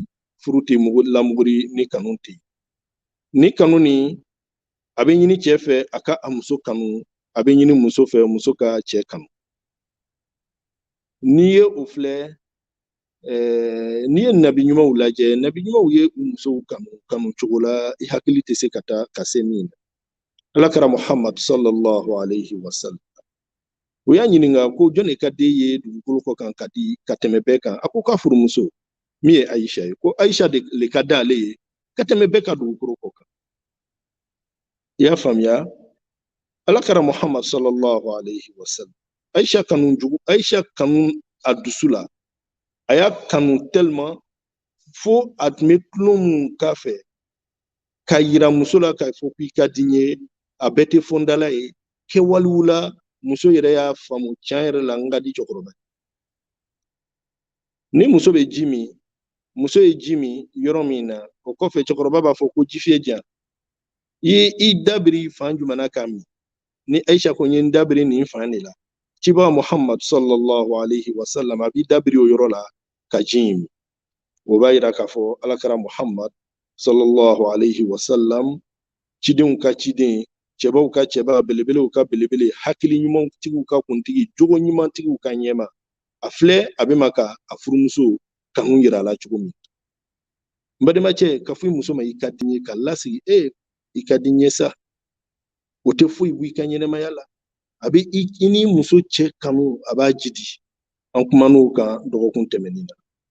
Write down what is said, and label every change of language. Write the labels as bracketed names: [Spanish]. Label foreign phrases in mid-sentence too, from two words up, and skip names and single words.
[Bambara] Furu tɛ lamuguri ni kanu tɛ yen. Ni kanu nin, a bɛ ɲini cɛ fɛ a ka a muso kanu, a bɛ ɲini muso fɛ muso ka cɛ kanu. N'i ye o filɛ, n'i ye nabi ɲumanw lajɛ nabi ɲumanw ye u musow kanu cogo la i hakili tɛ se ka taa ka se min na alakira muhammad [Arabic] صلى الله عليه وسلم [Bambara] o y'a ɲininka ko jɔn de ka den ye dugukolo kɔ kan ka tɛmɛ bɛɛ kan a ko k'a furumuso min ye aisha ye ko aisha de le ka d'ale ye ka tɛmɛ bɛɛ ka dugukolo kɔ kan i y'a faamuya alakira muhammad [Arabic] صلى الله عليه وسلم [Bambara] aisha kanu a dusu la a y'a kanu tellement fo a tun bɛ tulon mun k'a fɛ ka yira muso la k'a fɔ k'i ka di n ye a bɛɛ tɛ fɔndala ye kɛwalew la muso yɛrɛ y'a faamu tiɲɛ yɛrɛ la n ka di cɛkɔrɔba ni muso bɛ ji min muso ye ji min yɔrɔ min na o kɔfɛ cɛkɔrɔba b'a fɔ ko ji fiye diyan i dabiri fan jumɛn k'a min ni aisha ko n ye n dabiri nin fan de la ciba muhammad [Arabic] صلى الله عليه وسلم [Bambara] a b'i dabiri o yɔrɔ la ka ji min o b'a yira k'a fɔ alakira muhammad [Arabic] صلى الله عليه وسلم [Bambara] cidenw ka ciden cɛbaw ka cɛba belebelew ka belebele hakili ɲumantigiw ka kuntigi jogo ɲumantigiw ka ɲɛma a filɛ a bɛ ma ka a furumuso kanu yira a la cogo min n badenmacɛ ka fɔ i muso ma i ka di n ye ka lasigi i ka di n ye sa o tɛ foyi bɔ i ka ɲɛnɛmaya la a bɛ i ni muso cɛ kanu a b'a jidi an kuman'o kan dɔgɔkun tɛmɛnen na